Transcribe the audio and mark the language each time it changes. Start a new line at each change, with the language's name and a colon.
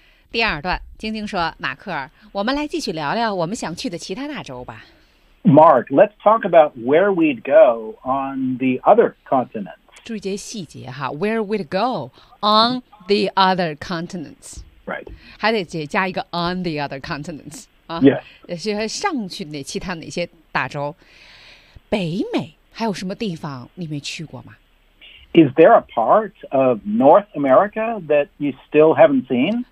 Chinese: 第二段，晶晶说，马克，我们来继续聊聊我们想去的其他大洲吧。
English: Mark, let's talk about where we'd go on the other continents.
Chinese: 注意些细节哈
English: ,where we'd go on the other continents. Right.
Chinese: 还得再加一个
English: on the other continents.
Chinese: 也、是上去的其他哪些大洲。北美还有什么地方你没去过吗
English: ？Is there a part of North America that you still haven't seen？